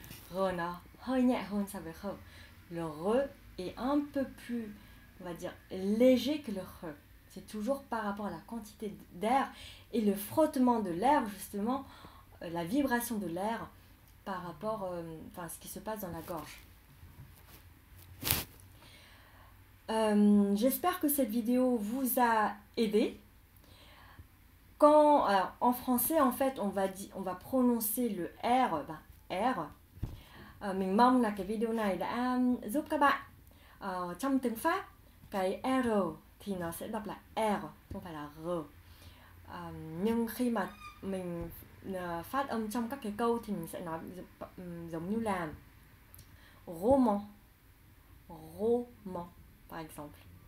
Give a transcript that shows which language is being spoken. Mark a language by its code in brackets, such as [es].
[vi] R nó hơi nhẹ hơn so với khờ. [fr] Le re est un peu plus, on va dire, léger que le re. C'est toujours par rapport à la quantité d'air et le frottement de l'air, justement, la vibration de l'air par rapport à ce qui se passe dans la gorge. J'espère que cette vidéo vous a aidé. Alors, en français, en fait, on va prononcer le R, R. [vi] Mình mong là cái video này đã giúp các bạn. Trong tiếng Pháp, cái R thì nó sẽ đọc là R, không phải là R. Nhưng khi mà mình phát âm trong các cái câu thì mình sẽ nói giống như là [fr] roman, roman, par exemple.